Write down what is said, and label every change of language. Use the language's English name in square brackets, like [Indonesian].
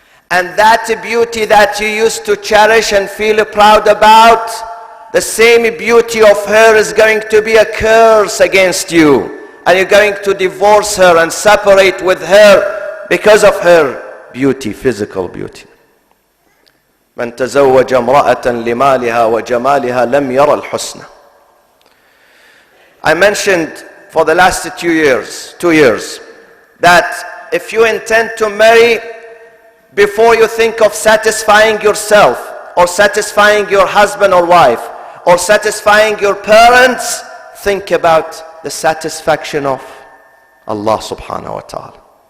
[English] And that beauty that you used to cherish and feel proud about, the same beauty of her is going to be a curse against you. And you're going to divorce her and separate with her because of her beauty, physical beauty. [Arabic] من تزوج امرأة لمالها وجمالها لم يرى الحسنى. [English] I mentioned for the last 2 years, that if you intend to marry, before you think of satisfying yourself, or satisfying your husband or wife, or satisfying your parents, think about the satisfaction of Allah subhanahu wa ta'ala.